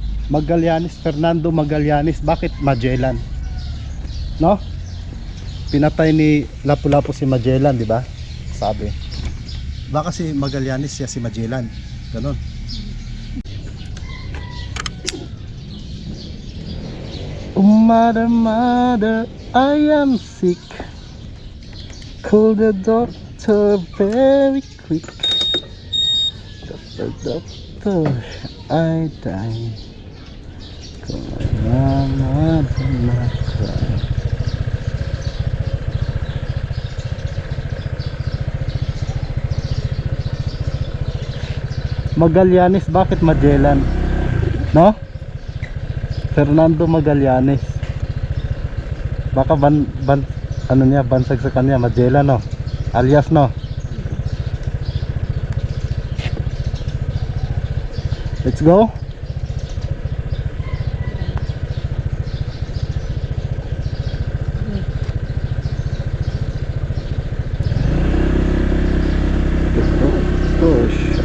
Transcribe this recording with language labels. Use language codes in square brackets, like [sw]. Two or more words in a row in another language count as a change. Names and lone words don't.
[tl] Magallanes, Fernando Magallanes. Bakit Magellan? No? Pinatay ni Lapu-Lapu si Magellan, di ba? Sabi. Baka si Magallanes siya si Magellan. Ganon. [en] Oh, mother, mother, I am sick. Call the doctor very quick. Doctor, doctor, I die. Call my mother, my cry. [tl] Magallanes, bakit Magellan? No? Fernando Magallanes. Baka ano niya, bansag sa kanya, Magellan, no? [en] Alias, no? Let's go. Push.